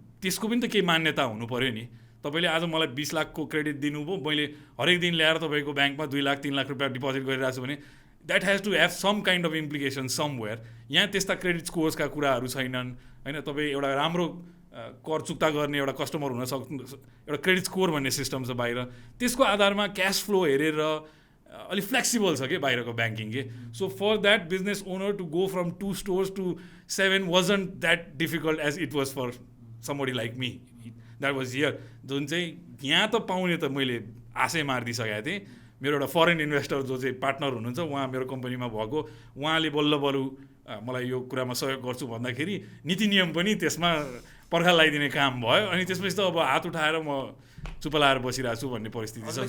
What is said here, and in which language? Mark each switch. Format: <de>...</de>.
<ne>त्यसको पनि त केही मान्यता हुनु पऱ्यो नि। तपाईँले आज मलाई 20 लाखको क्रेडिट दिनुभयो, मैले हरेक दिन ल्याएर तपाईँको ब्याङ्कमा 2 लाख 3 लाख रुपियाँ डिपोजिट गरिरहेको छु भने</ne> <en>That has to have some kind of implication somewhere.</en> <ne>यहाँ त्यस्ता क्रेडिट स्कोर्सका कुराहरू छैनन् होइन। तपाईँ एउटा राम्रो कर चुक्ता गर्ने एउटा कस्टमर हुन एउटा क्रेडिट स्कोर भन्ने सिस्टम छ बाहिर, त्यसको आधारमा क्यास फ्लो हेरेर अलिक फ्लेक्सिबल छ कि बाहिरको ब्याङ्किङ के।</ne> <en>So for that business owner to go from 2 stores to 7 wasn't that difficult as it was for somebody like me that was here।</en> <ne>जुन चाहिँ यहाँ त पाउने त मैले आशै मारिदिइसकेको थिएँ। मेरो एउटा फरेन इन्भेस्टर जो चाहिँ पार्टनर हुनुहुन्छ, उहाँ मेरो कम्पनीमा भएको, उहाँले बल्ल मलाई यो कुरामा सहयोग गर्छु भन्दाखेरि नीति नियम पनि त्यसमा पर्खा लगाइदिने काम भयो। अनि त्यसपछि त अब हात उठाएर म चुप लाएर बसिरहेको छु भन्ने परिस्थिति छ।</ne>